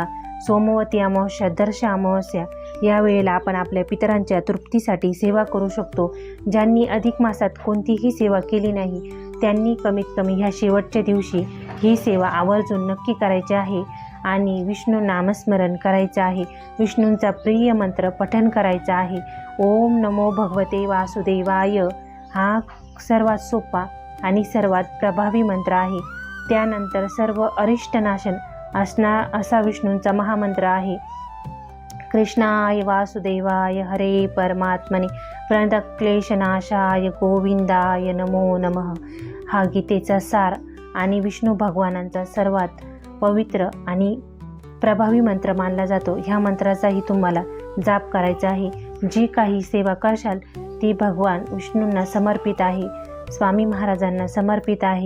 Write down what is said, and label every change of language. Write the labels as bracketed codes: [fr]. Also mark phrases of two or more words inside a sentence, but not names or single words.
[mr] सोमवती अमावस्या, दर्श अमावस्या या वेळेला आपण आपल्या पितरांच्या तृप्तीसाठी सेवा करू शकतो. ज्यांनी अधिक मासात कोणतीही सेवा केली नाही त्यांनी कमीत कमी ह्या शेवटच्या दिवशी ही सेवा आवर्जून नक्की करायची आहे आणि विष्णू नामस्मरण करायचं आहे. विष्णूंचा प्रिय मंत्र पठण करायचा आहे. [sa] ओम नमो भगवते वासुदेवाय [mr] हा सर्वात सोपा आणि सर्वात प्रभावी मंत्र आहे. त्यानंतर सर्व अरिष्टनाशन असा विष्णूंचा महामंत्र आहे. [sa] कृष्णाय वासुदेवाय हरे परमात्मने प्रणतक्लेशनाशाय गोविंदाय नमो नमः [mr] हा गीतेचा सार आणि विष्णू भगवानांचा सर्वात पवित्र आणि प्रभावी मंत्र मानला जातो. ह्या मंत्राचाही तुम्हाला जाप करायचा आहे. जी काही सेवा करशाल ती भगवान विष्णूंना समर्पित आहे, स्वामी महाराजांना समर्पित आहे.